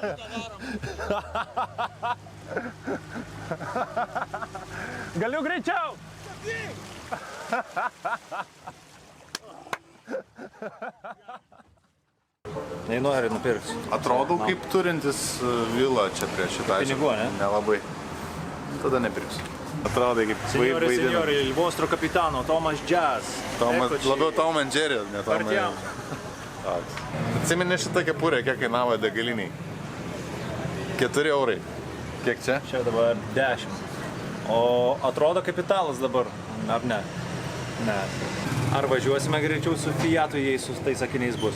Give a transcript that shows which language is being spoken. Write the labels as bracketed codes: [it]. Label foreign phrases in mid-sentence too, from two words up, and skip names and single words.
[lt] Galiu greičiau. Nei nori nupirks. Atrodau kaip turintis vilą čia prie šitą. Pinigų, ne? Nelabai. Tada nepirksiu. Atrodai kaip [it] Signori, [lt] vaidina. [it] signori, il vostro capitano, Tomas Jazz. [lt] Labiau Tom and Jerry, ne Tom and [it] Partiam. [lt] Atsimeni šitą kepurę, kiek kainavo degaliniai? 4 eurai. Kiek čia? Čia dabar 10. O atrodo kapitalas dabar, ar ne? Ne. Ar važiuosime greičiau su Fiatu, jei su tais akiniais bus?